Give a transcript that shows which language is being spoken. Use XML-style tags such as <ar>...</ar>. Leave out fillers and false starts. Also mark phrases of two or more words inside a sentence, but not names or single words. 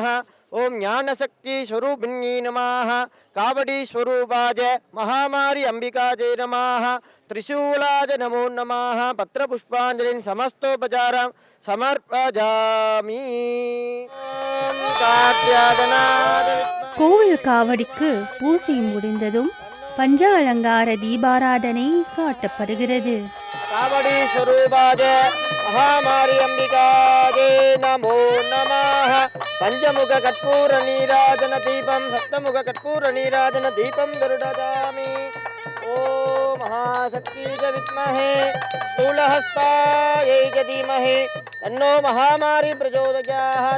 <sa>ओम ज्ञानशक्ति स्वरूपिण्यै नमः। कावडी स्वरूपाय महामारी अंबिकाजय नमः। त्रिशूलाय नमो नमः। पत्रपुष्पांजलिं समस्तोपचारं समर्पयामि। ओम कात्यायनाय विद्महे।</sa> <ta>கோவில் காவடிக்கு பூசை முடிந்ததும் பஞ்ச அலங்கார தீபாராதனை காட்டப்படுகிறது.</ta> <sa>कावडी स्वरूपाय महामारी अंबिकाजय नमो नमः। पंचमुख कर्पूर नीराजन दीपं सप्तमुख कर्पूर नीराजन दीपं दर्शयामि। ओम महाशक्ति च विद्महे स्थूलहस्तायै च धीमहि तन्नो महामारी प्रचोदयात्।</sa>